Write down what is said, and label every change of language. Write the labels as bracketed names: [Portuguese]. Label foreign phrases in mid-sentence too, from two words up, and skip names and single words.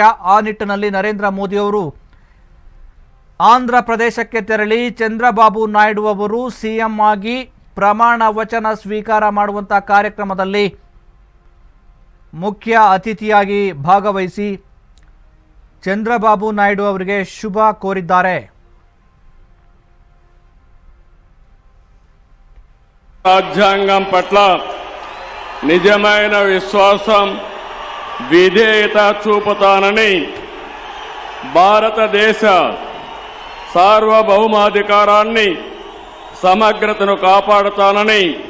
[Kannada] ಆ ನಿಟ್ಟಿನಲ್ಲಿ ನರೇಂದ್ರ ಮೋದಿಯವರು ಆಂಧ್ರ ಪ್ರದೇಶಕ್ಕೆ ತೆರಳಿ ಚಂದ್ರಬಾಬು ನಾಯ್ಡು ಅವರು ಸಿಎಂ ಆಗಿ ಪ್ರಮಾಣ ವಚನ ಸ್ವೀಕಾರ ಮಾಡುವಂಥ ಕಾರ್ಯಕ್ರಮದಲ್ಲಿ ಮುಖ್ಯ ಅತಿಥಿಯಾಗಿ ಭಾಗವಹಿಸಿ ಚಂದ್ರಬಾಬು ನಾಯ್ಡು ಅವರಿಗೆ ಶುಭ ಕೋರಿದ್ದಾರೆ. [Telugu] రాజ్యాంగం పట్ల నిజమైన విశ్వాసం విధేయత చూపుతానని భారతదేశ సార్వభౌమాధికారాన్ని సమగ్రతను కాపాడుతానని